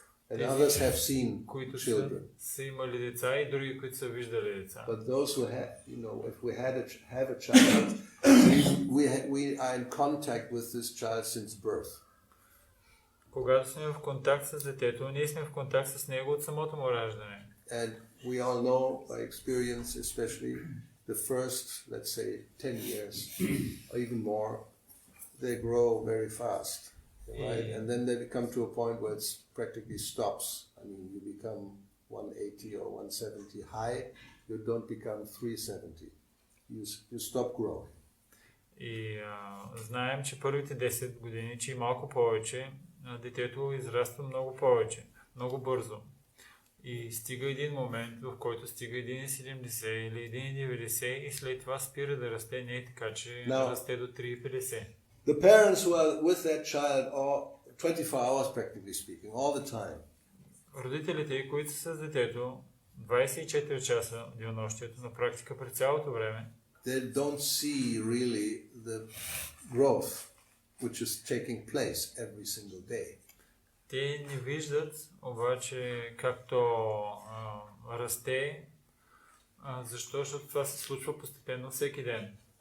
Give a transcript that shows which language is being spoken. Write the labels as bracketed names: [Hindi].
[English] And others have seen children. [Bulgarian] Са имали деца и други, които са виждали деца. [English] But those who have, if we have a child, we are in contact with this child since birth. [Bulgarian] Когато сме в контакт с детето, ние сме в контакт с него от самото му раждане. [English] And we all know by experience, especially the first, let's say, 10 years or even more, they grow very fast, right? And then they come to a point where it practically stops. I mean, you become 180 or 170 high, you don't become 370. You stop growing. [Bulgarian] И знаем, че първите 10 години, че и малко повече, детето израства много повече, много бързо. И стига един момент, в който стига 1,70 или 1,90 и след това спира да расте, не е така, че расте до 3,50. [English] The parents who are with that child 24 hours, practically speaking, all the time. [Bulgarian] Родителите, които са с детето 24 часа денонощието на практика през цялото време, [English] they don't see really the growth which is taking place every single day. [Bulgarian] Те не виждат обаче както расте, защото това се случва постепенно всеки ден.